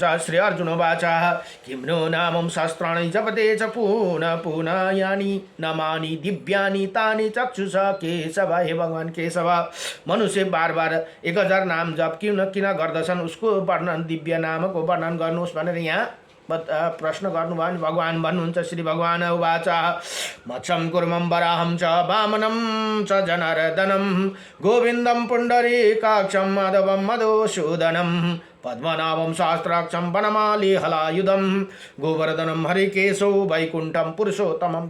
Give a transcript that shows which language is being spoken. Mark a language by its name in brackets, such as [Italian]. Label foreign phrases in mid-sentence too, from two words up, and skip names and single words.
[Sanskrit] श्री अर्जुन वाच किम्नो नामं शास्त्राणि जपते च पुनः पुनः यानि नामानि दिव्यानि तानि चक्षुष केशव। [Nepali] हे भगवान केशव, मनुष्य बार बार 1000 नाम जप किन गर्दछन्, उसको वर्णन, दिव्य नामको वर्णन गर्नुहोस् भनेर यहाँ प्रश्न गर्नुभयो भने भगवान भन्नुहुन्छ। [Sanskrit] श्री भगवान उवाच मत्स्यं कुर्मं वराहं च वामनं च जनार्दनं गोविन्दं पुण्डरीकाक्षं माधवं मधुसूदनं पद्मनाभं सहस्राक्षं वनमाली हलायुधं गोवर्धनं हरिकेशो वैकुण्ठं पुरुषोत्तमं